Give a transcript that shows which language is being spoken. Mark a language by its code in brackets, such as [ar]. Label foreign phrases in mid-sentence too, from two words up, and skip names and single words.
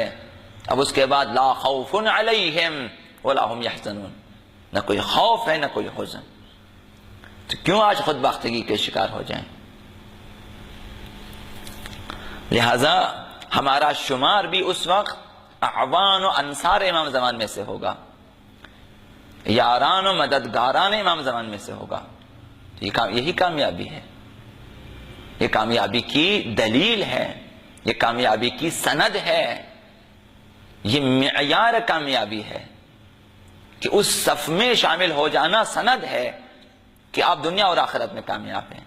[ur] اب اس کے بعد [ar] لا خوف علیہم ولا هم یحزنون، [ur] نہ کوئی خوف ہے نہ کوئی حزن۔ تو کیوں آج خود باختگی کے شکار ہو جائیں؟ لہذا ہمارا شمار بھی اس وقت اعوان و انصار امام زمان میں سے ہوگا، یاران و مددگاران امام زمان میں سے ہوگا۔ یہی کامیابی ہے، یہ کامیابی کی دلیل ہے، یہ کامیابی کی سند ہے، یہ معیار کامیابی ہے کہ اس صف میں شامل ہو جانا سند ہے کہ آپ دنیا اور آخرت میں کامیاب ہیں۔